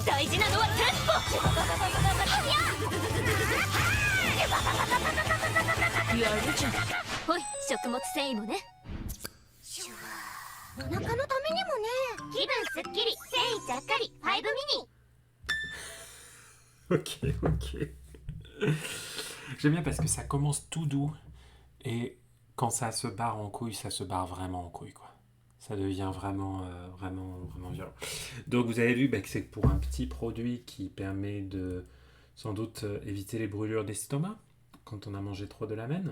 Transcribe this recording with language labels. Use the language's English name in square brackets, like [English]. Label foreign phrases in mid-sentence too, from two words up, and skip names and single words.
[Japanese] 大事なのはテンポ。やるじゃん。ほい、食物繊維もね。お腹のためにもね。気分すっきり、繊維ちゃっかり。5ミニ。 [French] Ok. J'aime bien parce que ça commence tout doux et quand ça se barre en couille, ça se barre vraiment en couille, quoi. Ça devient vraiment violent. Donc vous avez vu que c'est pour un petit produit qui permet de sans doute éviter les brûlures d'estomac quand on a mangé trop de ramen.